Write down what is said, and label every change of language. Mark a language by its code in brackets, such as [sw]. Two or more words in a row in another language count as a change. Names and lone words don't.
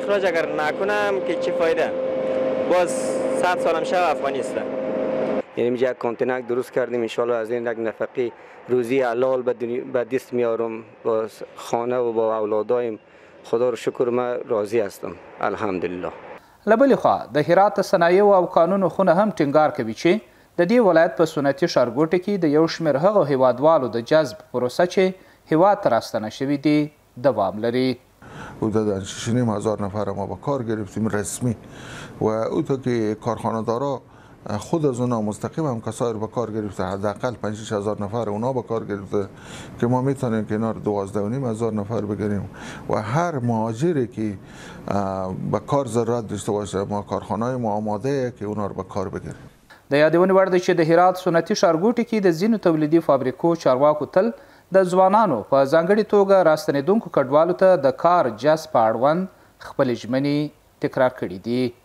[fa] اخراج اگر نکنم که چی فایده؟ باز 100 سالم شب افغانی است. یعنی اینجا یک کانتینر درست کردیم، ان شاءالله از این یک نفقه روزی حلال به دست میارم با خانه و با اولادایم. خدا رو شکر ما راضی هستم الحمدلله. [ps] له بلې خوا د هرات صنایعو او کانونو خونه هم ټینګار کوي چې د دې ولایت په صنعتي ښارګوټو کې د یو شمېر هغو هیوادوالو د جذب پروسه چې هیواد ته راستنه شوي دي دوام لري. [fa] حدود 6,500 نفر ما با کار گرفتیم رسمی و او تا که کارخانه‌دارا خود از اونا مستقیم هم کسایی رو به کار گرفته، حداقل 5-6 هزار نفر اونا به کار گرفته که ما میتونیم کنار 12,500 نفر بگیریم و هر مهاجری که به کار ضرورت داشته باشه ما کارخانه‌های ما آماده که اونا رو به کار بگیریم. [ps] د یادونې وړ ده چې د هرات صنعتي ښارګوټي کې د ځینو تولیدي فابریکو چارواکو تل د ځوانانو په ځانګړې توګه راستنېدونکو کډوالو ته د کار جذب په اړوند خپلې ژمنې تکرار کړي دي.